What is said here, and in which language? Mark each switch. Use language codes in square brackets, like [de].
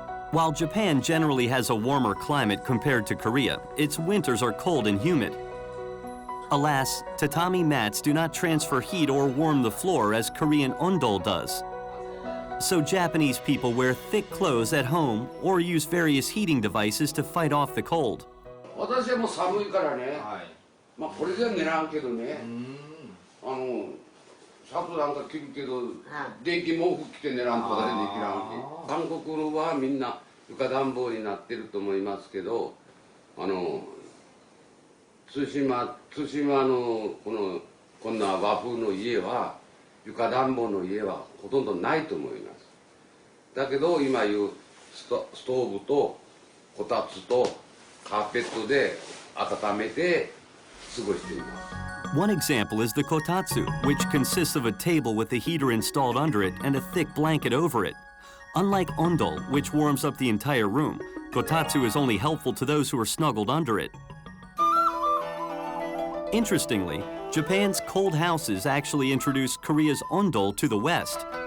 [en] While Japan generally has a warmer climate compared to Korea, its winters are cold and humid. Alas, tatami mats do not transfer heat or warm the floor as Korean Ondol does. So Japanese people wear thick clothes at home or use various heating devices to fight off the cold. [ja] 私はもう寒いからね、まあこれでは寝らんけどね、シャツなんか着るけど、電気毛布着て寝らんとかでできらんし、韓国はみんな床暖房になってると思いますけど、対馬のこんな和風の家は床暖房の家はほとんどないと思います。だけど今いうストーブとこたつとカーペットで温めて過ごしています。 [en] One example is the kotatsu, which consists of a table with a heater installed under it and a thick blanket over it. Unlike ondol, which warms up the entire room, kotatsu is only helpful to those who are snuggled under it. Interestingly, Japan's cold houses actually introduced Korea's ondol to the West.